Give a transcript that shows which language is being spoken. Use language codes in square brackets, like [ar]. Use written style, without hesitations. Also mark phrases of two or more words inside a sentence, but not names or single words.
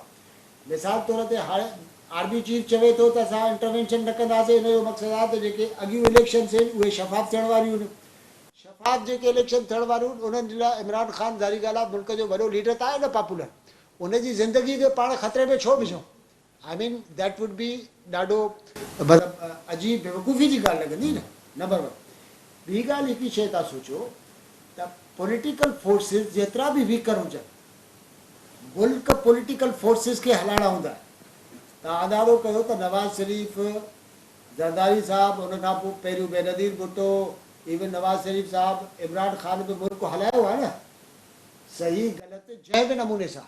[sd] मिसाल तौर ते हाणे [en] army chief [sd] चवे थो त असां इंटरवेंशन न कंदासीं, हिन जो मक़सदु आहे त जेके अॻियूं इलेक्शन्स आहिनि उहे शफ़ाफ़ थियण वारियूं आहिनि। शफ़ाफ़ जेके इलेक्शन थियण वारियूं आहिनि उन्हनि जे लाइ इमरान ख़ान ज़ाहिरी ॻाल्हि आहे मुल्क जो वॾो लीडर त आहे न पॉपुलर, उनजी ज़िंदगी खे पाण ख़तरे में छो विझूं? [en] I mean that would be [sd] ॾाढो मतिलबु अजीब बेवकूफ़ी जी ॻाल्हि लॻंदी न। [en] number one. [sd] ॿी ॻाल्हि हिकिड़ी शइ तव्हां सोचियो त [en] political forces [sd] जेतिरा बि वीकर हुजनि, मुल्क [en] political forces [sd] खे हलाइणा हूंदा। तव्हां अंदाज़ो कयो त नवाज़ शरीफ़, ज़रदारी साहब, उन खां पोइ पहिरियों बेनज़ीर भुट्टो, इवन नवाज़ शरीफ़ साहब, इमरान ख़ान बि मुल्क हलायो आहे न, सही ग़लति जंहिं बि नमूने सां।